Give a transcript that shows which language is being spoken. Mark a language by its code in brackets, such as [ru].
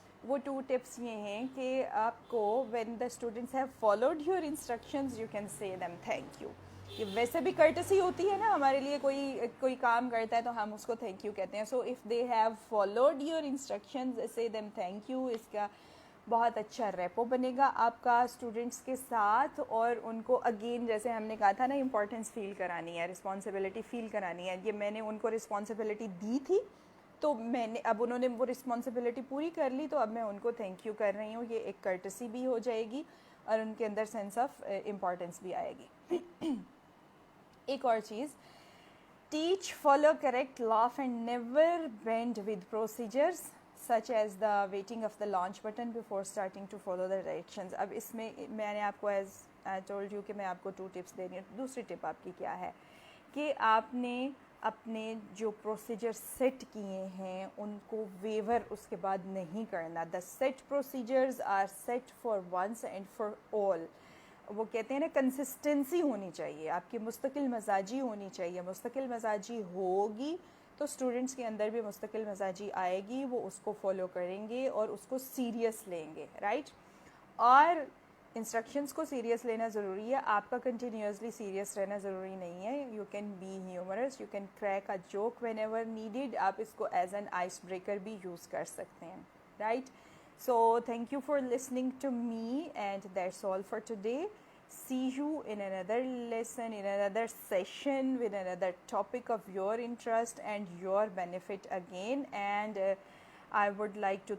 [ur] وہ 2 ٹپس یہ ہیں کہ آپ کو [en] when the students have followed your instructions you can say them thank you. [ur] یہ ویسے بھی کرٹسی ہوتی ہے نا ہمارے لیے, کوئی کام کرتا ہے تو ہم اس کو تھینک یو کہتے ہیں. [en] So if they have followed your instructions say them thank you. [ur] اس کا بہت اچھا ریپو بنے گا آپ کا اسٹوڈنٹس کے ساتھ, اور ان کو اگین جیسے ہم نے کہا تھا نا امپورٹنس فیل کرانی ہے, رسپانسبلٹی فیل کرانی ہے. یہ میں نے ان کو رسپانسبلٹی دی تھی تو میں نے, اب انہوں نے وہ رسپانسبلٹی پوری کر لی تو اب میں ان کو تھینک یو کر رہی ہوں. یہ ایک کرٹسی بھی ہو جائے گی اور ان کے اندر سینس آف امپورٹنس بھی آئے گی. ایک اور چیز, [en] Teach, follow, correct, laugh and never bend with procedures such as the waiting of the launch button before starting to follow the directions. [ur] اب اس میں میں نے آپ کو [en] as I told you [ur] کہ میں آپ کو 2 ٹپس دے رہی ہوں. دوسری ٹپ آپ کی کیا ہے کہ آپ نے اپنے جو پروسیجر سیٹ کیے ہیں ان کو ویور اس کے بعد نہیں کرنا. [en] The set procedures are set for once and for all. [ur] وہ کہتے ہیں نا کنسسٹنسی ہونی چاہیے, آپ کی مستقل مزاجی ہونی چاہیے. مستقل مزاجی ہوگی تو اسٹوڈنٹس کے اندر بھی مستقل مزاجی آئے گی, وہ اس کو فالو کریں گے اور اس کو سیریس لیں گے, رائٹ. اور انسٹرکشنس کو سیریس لینا ضروری ہے, آپ کا کنٹینیوسلی سیریس رہنا ضروری نہیں ہے. [en] You can be humorous, you can crack a joke whenever needed. [ur] آپ اس کو ایز این آئس بریکر بھی یوز کر سکتے ہیں, right. [en] So thank you for listening to me, and that's all for today. See you in another lesson, in another session with another topic of your interest and your benefit again. And I would like to